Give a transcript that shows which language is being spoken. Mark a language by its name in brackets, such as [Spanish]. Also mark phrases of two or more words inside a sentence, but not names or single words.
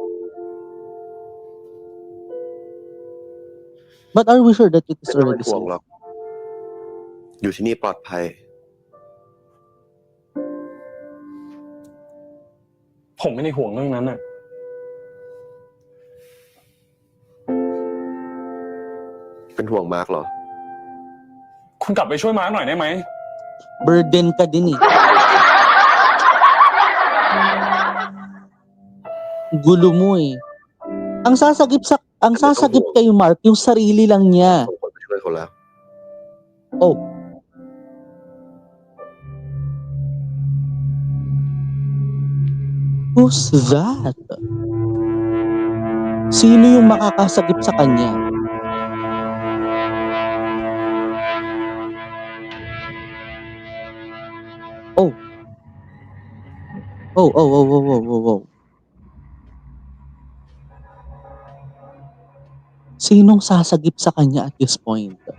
[English] But are we sure that it is [Thai] ไม่ต้องเป็น [English] already [Thai] ห่วง [English] safe? [Thai] หรอก อยู่ที่นี่ปลอดภัย ผมไม่ได้ห่วงเรื่องนั้นน่ะ เป็นห่วงมาร์กเหรอ คุณกลับไปช่วยมาร์กหน่อยได้ไหม [Filipino] Burden ka din eh. Gulo mo eh. Ang sasagip sa Ang sasagip kay Mark, yung sarili lang niya. [Thai] ส่งคนไปช่วยเขาแล้ว [English] Oh. Who's that? [Filipino] Sino yung makakasagip sa kanya? Oh. Oh. Sinong sasagip sa kanya [English] at this point?